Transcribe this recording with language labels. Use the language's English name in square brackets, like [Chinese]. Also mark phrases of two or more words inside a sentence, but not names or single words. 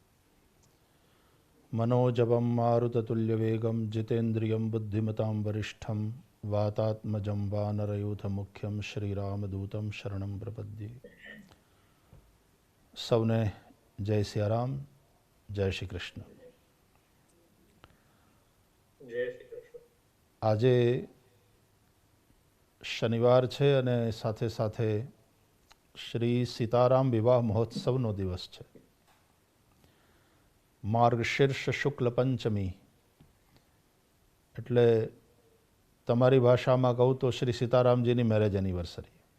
[Sanskrit] मनोजवं मारुततुल्यवेगं जितेन्द्रियं बुद्धिमतां वरिष्ठं वातात्मजं वानरयूथमुख्यं श्रीरामदूतं शरणं प्रपद्ये। [Gujarati] સૌને જય સિયારામ, જય શ્રી કૃષ્ણ। આજે શનિવાર છે અને સાથે સાથે શ્રી સીતારામ વિવાહ મહોત્સવનો દિવસ છે. માર્ગશીર્ષ શુક્લ પંચમી એટલે તમારી ભાષામાં કહું તો શ્રી સીતારામજીની [English] marriage anniversary.